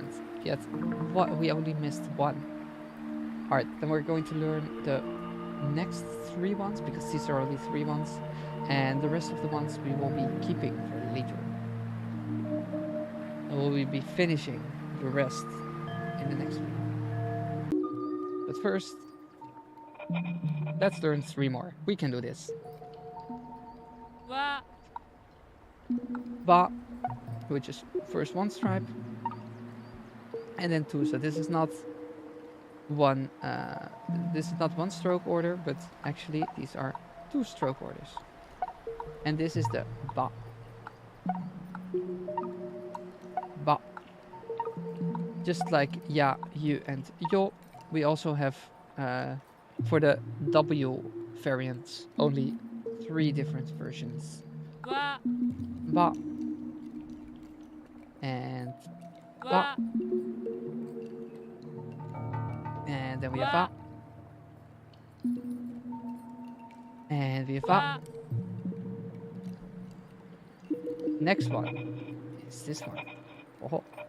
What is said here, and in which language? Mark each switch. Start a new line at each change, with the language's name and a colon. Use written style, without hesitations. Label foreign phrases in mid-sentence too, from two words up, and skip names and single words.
English: Yet what we only missed one. Alright, then we're going to learn the next 3 ones, because these are only 3 ones, and the rest of the ones we will be keeping for later. And we'll be finishing the rest in the next video. But first, let's learn 3 more. We can do this. Wa. Ba, which is first 1 stripe, and then 2. So this is not one. This is not 1 stroke order, but actually these are 2 stroke orders. And this is the ba. Ba. Just like ya, you, and yo, we also have for the W variants only 3 different versions. Wa. Ba. And wa. And then we have va. And we have va. Next one is this one. Oh.